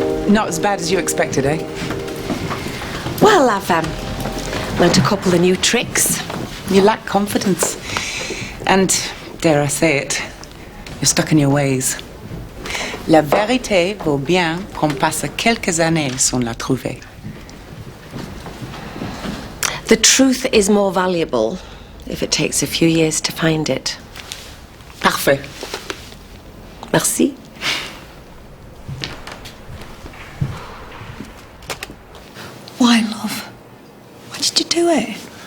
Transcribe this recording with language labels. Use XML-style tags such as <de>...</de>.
<en>Not as bad as you expected, eh? Well, I've learnt a couple of new tricks. You lack confidence. And, dare I say it, you're stuck in your ways.</en> <fr>La vérité vaut bien qu'on passe quelques années sans la trouver.</fr> <en>The truth is more valuable if it takes a few years to find it.</en> <fr>Parfait. Merci.</fr> <en>Why, love? Why did you do it?</en>